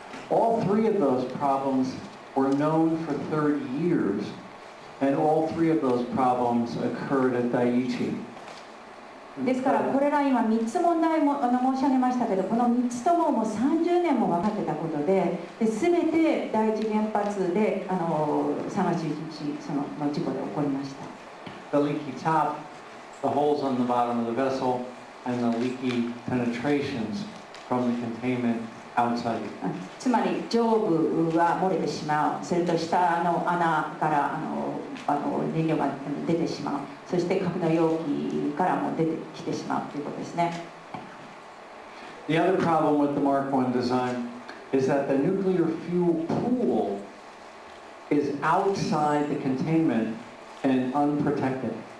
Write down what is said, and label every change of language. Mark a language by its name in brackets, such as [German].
[English] All three of those problems were known for 30 years, and all three of those problems occurred at Dai2. [Japanese] ですからこれら今3つ問題も申し上げましたけど、この3つとももう30年も分かってたことで、全て第一原発で3月11日その事故で起こりました。 [English] The leaky top, the holes on the bottom of the vessel, and the leaky penetrations from the containment outside. [Japanese] つまり上部が漏れてしまう、それと下の穴から燃料が出てしまう、そして格納容器からも出てきてしまうということですね。 [English] The other problem with the Mark1 design is that the nuclear fuel pool is outside the containment and unprotected.